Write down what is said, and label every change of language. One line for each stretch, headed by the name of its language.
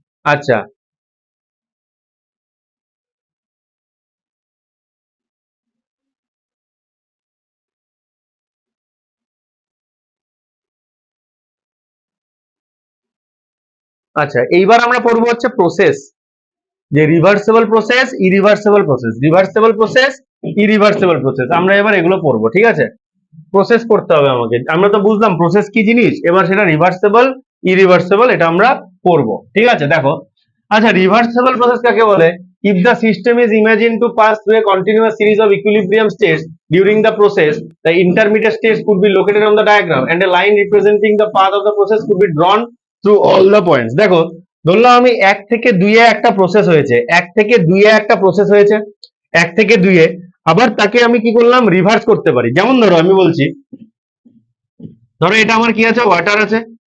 Bangla: আচ্ছা, আচ্ছা এইবার আমরা পড়বো হচ্ছে প্রসেস, যে reversible process, irreversible process, reversible process, irreversible process, আমরা এবার এগুলো পড়বো। ঠিক আছে, প্রসেস করতে হবে আমাকে। আমরা তো বুঝলাম প্রসেস কি জিনিস, এবার সেটা রিভার্সিবল ইরিভার্সিবল এটা আমরা পড়বো। ঠিক আছে, দেখো আচ্ছা রিভার্সিবল প্রসেস কাকে বলে?
English: if the system is imagined to pass through a continuous series of equilibrium states during the process, the intermediate states could be located on the diagram and a line representing the path of the process could be drawn through all the points.
Bangla: দেখো ধরলাম আমি এক থেকে দুইয়ে একটা process হয়েছে, এক থেকে দুইয়ে একটা প্রসেস হয়েছে, এক থেকে দুইয়ে, আবার তাকে আমি কি করলাম? রিভার্স করতে পারি। যেমন ধরো আমি বলছি, ধরো এটা আমার কি আছে? ওয়াটার আছে।